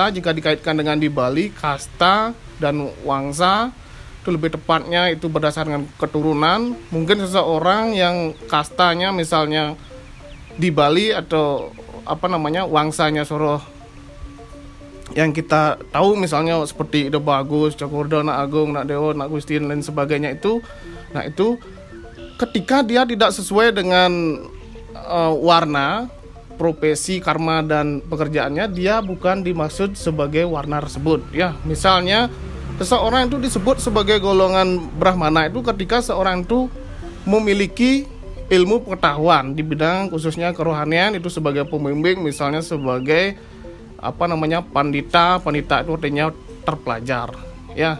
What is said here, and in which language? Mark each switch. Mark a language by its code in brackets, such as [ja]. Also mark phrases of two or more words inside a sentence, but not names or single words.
[id] Jika dikaitkan dengan di Bali, kasta dan wangsa itu lebih tepatnya itu berdasarkan keturunan. Mungkin seseorang yang kastanya misalnya di Bali atau wangsanya Soroh yang kita tahu misalnya seperti Ida Bagus, Cokorda, Nak Agung, Nak Dewa, Nak Gusti dan lain sebagainya itu. Nah, itu ketika dia tidak sesuai dengan warna, profesi, karma, dan pekerjaannya, dia bukan dimaksud sebagai warna tersebut ya. Misalnya seseorang itu disebut sebagai golongan Brahmana itu ketika seorang itu memiliki ilmu pengetahuan di bidang khususnya kerohanian, itu sebagai pembimbing, misalnya sebagai pandita itu artinya terpelajar ya.